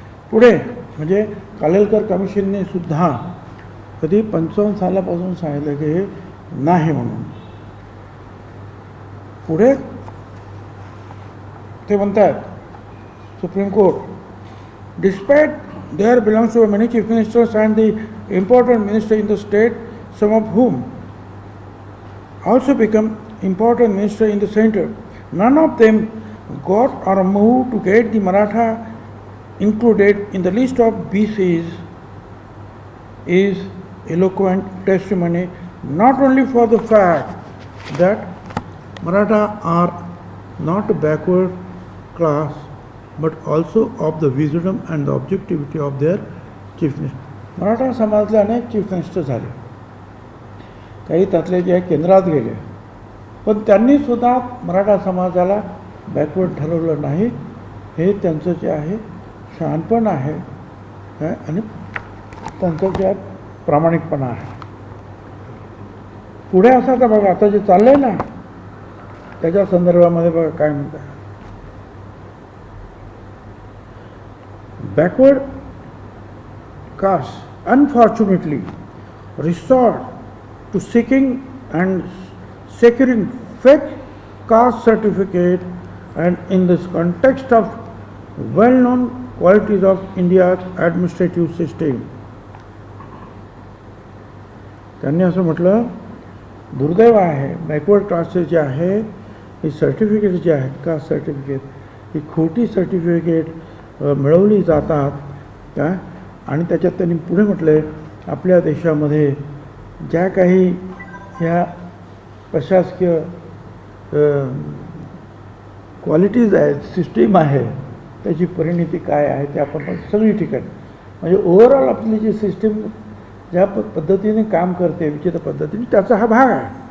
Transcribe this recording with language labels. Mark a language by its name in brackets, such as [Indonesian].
[Marathi] पुढे म्हणजे कालेलकर कमिशनने सुद्धा कधी 55 सालापासून सांगितलं की हे नाही म्हणून. पुढे ते म्हणतात [English] Supreme court despite their belongs to many chief ministers and the important minister in the state some of whom also become important minister in the center, none of them got or moved to get the Maratha included in the list of BCs is eloquent testimony not only for the fact that Maratha are not a backward class but also of the wisdom and the objectivity of their chief minister. [Marathi] Maratha समाजातले अनेक chief minister झाले, काही त्यातले जे केंद्रात गेले, पण त्यांनी सुद्धा मराठा समाजाला बॅकवर्ड ठरवलं नाही. हे त्यांचं जे आहे शहाणपण आहे आणि त्यांचं जे प्रामाणिकपणा आहे. पुढे असं तर बघा आता जे चाललंय ना त्याच्या संदर्भामध्ये बघा काय म्हणतात. [English] Backward castes unfortunately resort to seeking and securing fake caste certificate, and in this context of well-known qualities of India's administrative system. [Marathi] त्यांनी असं म्हटलं दुर्दैव आहे बॅकवर्ड क्लासेस जे आहे ही सर्टिफिकेट जे आहेत कास्ट सर्टिफिकेट ही खोटी सर्टिफिकेट मिळवली जातात काय. आणि त्याच्यात त्यांनी पुढे म्हटले आपल्या देशामध्ये ज्या काही ह्या प्रशासकीय क्वालिटीज आहेत सिस्टीम आहे त्याची परिणिती काय आहे ते आपण सगळी ठिकाणी म्हणजे ओव्हरऑल आपली जी सिस्टीम ज्या पद्धतीने काम करते विचित्र पद्धतीने त्याचा हा भाग आहे.